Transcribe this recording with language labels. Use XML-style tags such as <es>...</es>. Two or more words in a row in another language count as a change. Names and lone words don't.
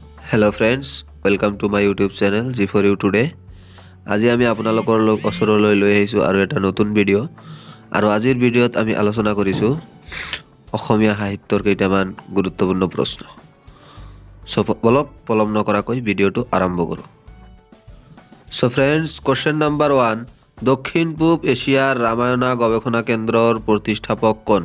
<en>Hello friends welcome to my YouTube channel G for You today.</en> <as>আজি আমি আপোনালোকৰ ওচৰলৈ লৈ আহিছোঁ আৰু এটা নতুন ভিডিঅ' আৰু আজিৰ ভিডিঅ'ত আমি আলোচনা কৰিছোঁ অসমীয়া সাহিত্যৰ কেইটামান গুৰুত্বপূৰ্ণ প্ৰশ্ন। বলক পলম নকৰাকৈ ভিডিঅ'টো আৰম্ভ কৰোঁ। ফ্ৰেন্ডছ,</as> <en>question number</en> <as>1, দক্ষিণ পূব এছিয়াৰ ৰামায়ণ গৱেষণা কেন্দ্ৰৰ প্ৰতিষ্ঠাপক কোন?</as>